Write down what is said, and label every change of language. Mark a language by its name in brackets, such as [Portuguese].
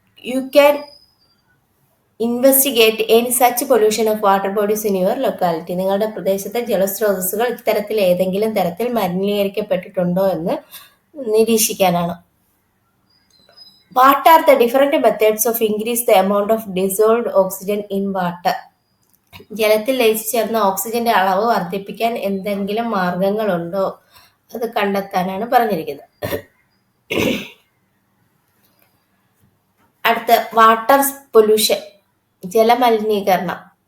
[English] You can investigate any such pollution of water bodies in your locality. [Malayalam] നിങ്ങളുടെ പ്രദേശത്തെ ജലസ്രോതസ്സുകൾ ഇത്തരത്തിൽ ഏതെങ്കിലും തരത്തിൽ മലിനീകരിക്കപ്പെട്ടിട്ടുണ്ടോ എന്ന് നിരീക്ഷിക്കാനാണ്. [English] What are the different methods of increase the amount of dissolved oxygen in water? [Malayalam] ജലത്തിൽ ലയിച്ചു ചേർന്ന ഓക്സിജന്റെ അളവ് വർദ്ധിപ്പിക്കാൻ എന്തെങ്കിലും മാർഗങ്ങളുണ്ടോ? അത് കണ്ടെത്താനാണ് പറഞ്ഞിരിക്കുന്നത്. അടുത്ത വാട്ടർ പൊല്യൂഷൻ, ജലമലിനീകരണം.